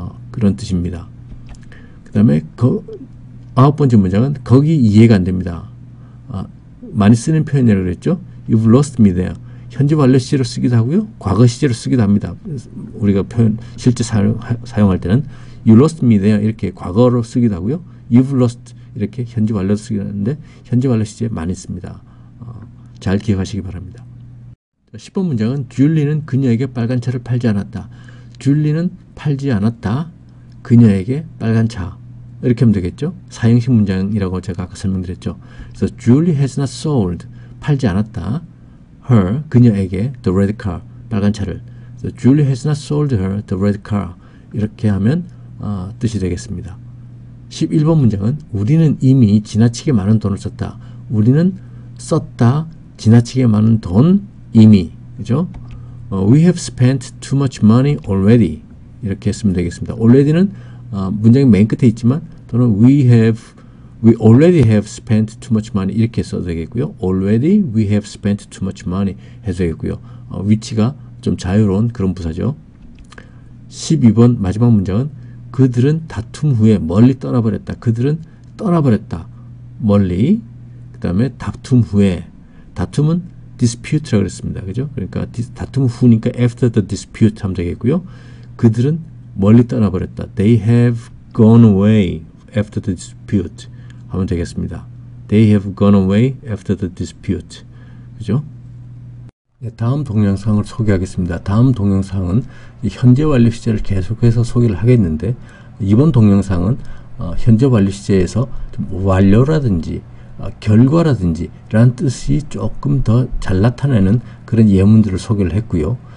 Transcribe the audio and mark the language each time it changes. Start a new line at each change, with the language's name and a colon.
Korean: 그런 뜻입니다. 그 다음에 아홉 번째 문장은 거기 이해가 안 됩니다. 많이 쓰는 표현이라고 그랬죠.
English: You've lost me there.
Korean: 현재 완료 시제로 쓰기도 하고요. 과거 시제로 쓰기도 합니다. 우리가 표현 실제 사용할 때는
English: You lost me there
Korean: 이렇게 과거로 쓰기도 하고요.
English: You've lost
Korean: 이렇게 현재 완료로 쓰기도 하는데 현재 완료 시제 많이 씁니다. 잘 기억하시기 바랍니다. 10번 문장은 줄리는 그녀에게 빨간 차를 팔지 않았다. 줄리는 팔지 않았다. 그녀에게 빨간 차. 이렇게 하면 되겠죠. 사형식 문장이라고 제가 아까 설명드렸죠.
English: 그래서 Julie has not sold.
Korean: 팔지 않았다.
English: her,
Korean: 그녀에게
English: the red car,
Korean: 빨간 차를.
English: So Julie has not sold her the red car.
Korean: 이렇게 하면 뜻이 되겠습니다. 11번 문장은 우리는 이미 지나치게 많은 돈을 썼다. 우리는 썼다. 지나치게 많은 돈 이미. 그죠?
English: We have spent too much money already.
Korean: 이렇게 했으면 되겠습니다. already는 문장이 맨 끝에 있지만 또는
English: we already have spent too much money
Korean: 이렇게 써도 되겠고요.
English: already we have spent too much money
Korean: 해도 되겠고요. 위치가 좀 자유로운 그런 부사죠. 12번 마지막 문장은 그들은 다툼 후에 멀리 떠나버렸다. 그들은 떠나버렸다. 멀리. 그 다음에 다툼 후에. 다툼은 dispute라고 그랬습니다. 그죠? 그러니까 다툼 후니까
English: after the dispute
Korean: 하면 되겠고요. 그들은 멀리 떠나버렸다.
English: They have gone away after the dispute
Korean: 하면 되겠습니다.
English: They have gone away after the dispute.
Korean: 그죠? 네, 다음 동영상을 소개하겠습니다. 다음 동영상은 이 현재 완료 시제를 계속해서 소개를 하겠는데, 이번 동영상은 현재 완료 시제에서 좀 완료라든지 결과라든지 라는 뜻이 조금 더 잘 나타내는 그런 예문들을 소개를 했고요.